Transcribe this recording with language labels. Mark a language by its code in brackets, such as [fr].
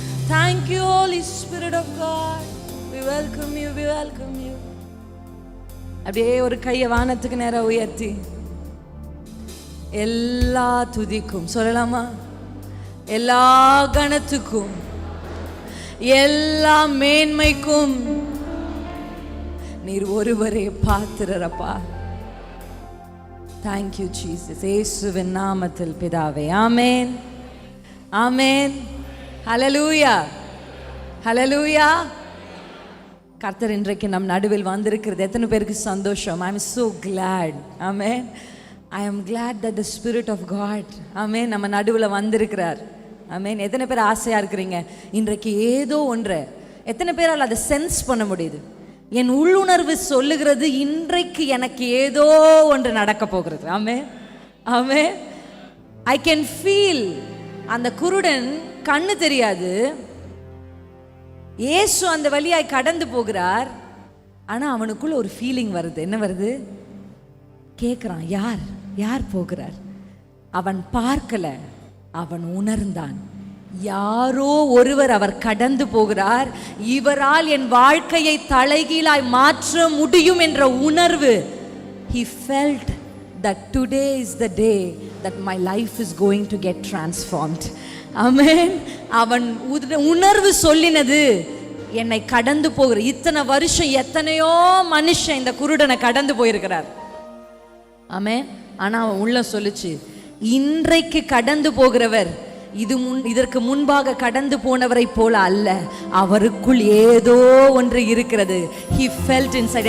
[en] Thank you, Holy Spirit of God. We welcome you, we welcome you. [ta] அப்படியே ஒரு கையை வானத்துக்கு நேரம் உயர்த்தி எல்லா துதிக்கும் சொல்லலாமா? எல்லா கணத்துக்கும் எல்லா மேன்மைக்கும் நீர் ஒருவரே பாத்திரரப்பா. [en] Thank you, Jesus. [ta] இயேசுவின் நாமத்தில் பிதாவே, ஆமென், ஆமென். ஹல்லேலூயா, ஹல்லேலூயா. கர்த்தர் இன்றைக்கு நம் நடுவில் வந்திருக்கிறது எத்தனை பேருக்கு சந்தோஷம்? [en] I am so glad. Amen. I am glad that the Spirit of God, amen, [ta] நம்ம நடுவில் வந்திருக்கிறார். ஆமென். எத்தனை பேர் ஆசையா இருக்கிறீங்க இன்றைக்கு ஏதோ ஒன்றை? எத்தனை பேரால் அதை சென்ஸ் பண்ண முடியுது? என் உள்ளுணர்வு சொல்லுகிறது இன்றைக்கு எனக்கு ஏதோ ஒன்று நடக்க போகிறது. [en] ஆமென், ஆமென். I can feel. [ta] அந்த குருடன் கண்ணு தெரியாது, இயேசு அந்த வழியாய் கடந்து போகிறார். ஆனா அவனுக்குள்ள ஒரு ஃபீலிங் வருது. என்ன வருது? கேட்கிறான், யார் யார் போகிறார்? அவன் பார்க்கல, அவன் உணர்ந்தான். யாரோ ஒருவர் அவர் கடந்து போகிறார், இவரால் என் வாழ்க்கையை தலைகீழாய் மாற்ற முடியும் என்ற உணர்வு. [en] He felt that today is the day that my life is going to get transformed. Amen. [ta] அவன் உணர்வு சொல்லினது என்னை கடந்து போகிற இத்தனை வருஷம் எத்தனையோ மனுஷன் இந்த குருடனை கடந்து போயிருக்கிறார். ஆமென். ஆனா அவன் உள்ள சொல்லுச்சு, இன்றைக்கு கடந்து போகிறவர் இதற்கு முன்பாக கடந்து போனவரை போல அல்ல, அவருக்குள் ஏதோ ஒன்று இருக்கிறது. [en] He felt inside.